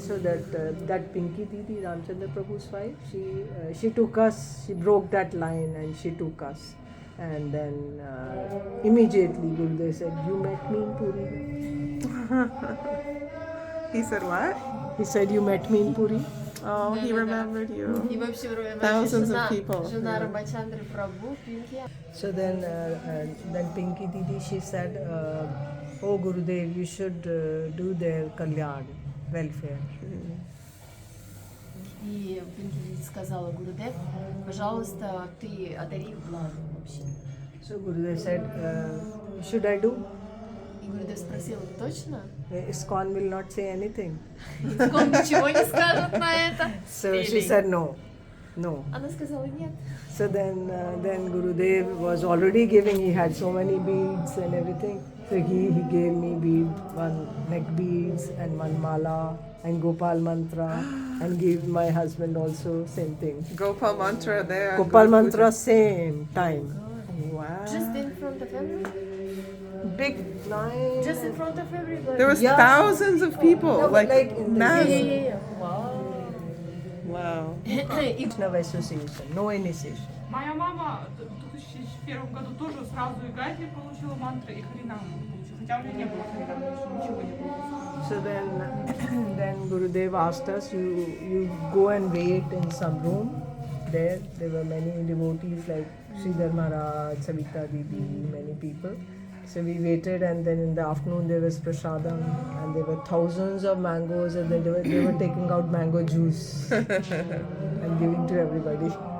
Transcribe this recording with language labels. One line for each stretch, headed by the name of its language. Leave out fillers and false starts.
English: So that Pinky Didi, Ramchandra Prabhu's wife, she took us. She broke that line and she took us. And then immediately Gurudev said, "You met me in Puri." He said what? He said, "You met me in Puri." Oh, he remembered you.
Russian: И вообще,
English: Thousands of people.
Russian: жена Рамачандры Прабhu, Пинки.
English: So then Pinky Didi, she said, "Oh Gurudev, you should do their kalyan, welfare."
Russian: И Пинки сказала, Гурудев, пожалуйста, ты одари их благом вообще.
English: So Gurudev said, "Should I do?"
Russian: И Гурудев спросил, точно?
English: ISKCON will not say anything.
Russian: Он ничего не скажет на это.
English: So she said, "No."
Russian: Она сказала, нет.
English: So then Gurudev was already giving. He had so many beads and everything. So he gave me one neck beads and one mala and Gopal mantra, and gave my husband also same thing. Gopal mantra there. Gopal mantra same time. Wow. Just in front of everybody. Big line. Just in front of everybody. There was Yeah. thousands of people, No, like in the- mass. Yeah. Wow. Wow. No association, no initiation.
Russian: Моя мама в 2001 году тоже сразу и Гайатри получила мантры, и Харинаму получила. Хотя у меня не было Харинамы, еще ничего не было.
English: So then Gurudev asked us, you go and wait in some room. There were many devotees like Sridhar Maharaj, Savita Didi, many people. So we waited, and then in the afternoon there was prasadam, and there were thousands of mangoes, and then they were taking out mango juice and giving to everybody.